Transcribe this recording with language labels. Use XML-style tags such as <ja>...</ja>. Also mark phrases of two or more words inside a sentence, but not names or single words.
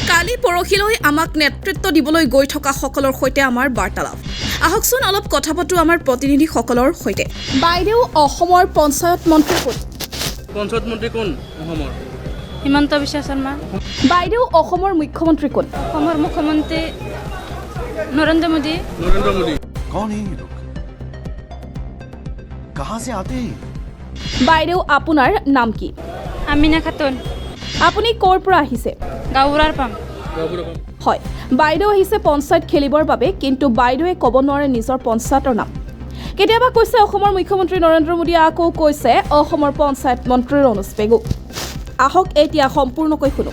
<as>কালি পৰহিলৈ আমাক নেতৃত্ব দিবলৈ গৈ থকা সকলৰ সৈতে আমাৰ বাৰ্তালাপ আহকচোন অলপ কথা পাতো আমাৰ প্ৰতিনিধিসকলৰ সৈতে বাইদেউ অসমৰ পঞ্চায়ত মন্ত্ৰী কোন পঞ্চায়ত মন্ত্ৰী কোন অসমৰ হিমন্ত বিশ্ব শৰ্মা বাইদেউ অসমৰ মুখ্যমন্ত্ৰী কোন অসমৰ মুখ্যমন্ত্ৰী নৰেন্দ্ৰ মোদী</as> <hi>कौन है ये लोग कहां से आते हैं</hi> <as>বাইদেউ আপোনাৰ নাম কি আমিনা খাতুন আপুনি ক'ৰ পৰা আহিছে গাঁৱৰ পাম হয় বাইদেউ আহিছে পঞ্চায়ত খেলিবৰ বাবে কিন্তু বাইদেৱে ক'ব নোৱাৰে নিজৰ পঞ্চায়তৰ নাম কেতিয়াবা কৈছে অসমৰ মুখ্যমন্ত্ৰী নৰেন্দ্ৰ মোদী আকৌ কৈছে অসমৰ পঞ্চায়ত মন্ত্ৰী ৰণোজ পেগু আহক এতিয়া সম্পূৰ্ণকৈ শুনো</as>